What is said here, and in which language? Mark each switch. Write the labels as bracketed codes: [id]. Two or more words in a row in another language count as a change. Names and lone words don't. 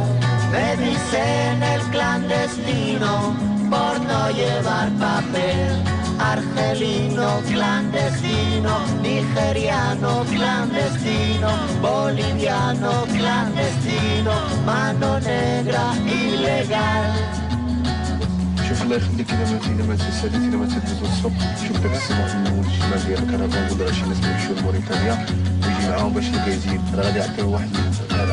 [es] Me dicen el clandestino por no llevar papel. Argelino clandestino, nigeriano clandestino, boliviano clandestino, mano negra ilegal. [ar] شوف الله يخليك اذا ما تساليت اذا ما تدوز الصبح شوف داك السماح من الشمال ديال الكندا ولا شي ناس يمشيو لموريتانيا ويجي معاهم باش يلقى يزيد راه غادي يعطيو واحد